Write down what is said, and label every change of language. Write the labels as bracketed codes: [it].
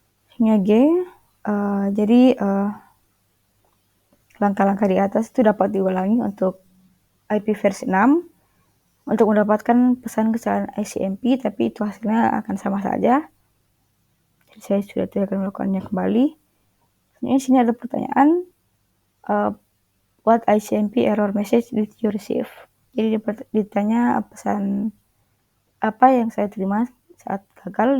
[id] Selanjutnya G, jadi langkah-langkah di atas itu dapat diulangi untuk IP versi 6. Untuk mendapatkan pesan kesalahan ICMP, tapi itu hasilnya akan sama saja. Jadi saya sudah tidak akan melakukannya kembali. Di sini ada pertanyaan, [en] what ICMP error message did you receive? [id] Jadi ditanya pesan apa yang saya terima saat gagal.